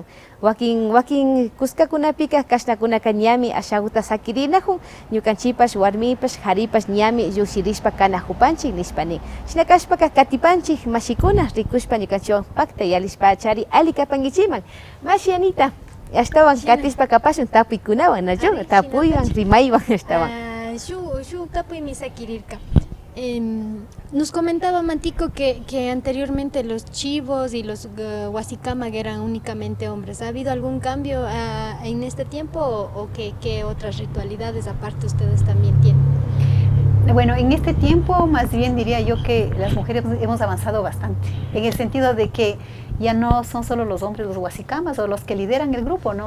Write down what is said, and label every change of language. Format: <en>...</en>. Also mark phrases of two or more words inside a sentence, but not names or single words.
<qu>Wakin kuskakunapika kashnakunaka ñami ashaguta sakirinajun, ñukanchipas warmipas haripas ñami llushirishpa kanajupanchik nishpanin. Shinakashpaka katipanchik mashikuna rikushpa ñukanchiwan pakta yalishpa chari ali kapankichiman. Mashi Anita, ashtawan katishpa kapashun tapuykunawan, nachu tapuywan rimaywan ashtawan. Shu tapuymi sakirirka.</qu> <es>Nos comentaba Matico que anteriormente los chivos y los huasicamag eran únicamente hombres. ¿Ha habido algún cambio en este tiempo o qué otras ritualidades aparte ustedes también tienen? Bueno, en este tiempo más bien diría yo que las mujeres hemos avanzado bastante, en el sentido de que ya no son solo los hombres los huasicamas o los que lideran el grupo, ¿no?</es>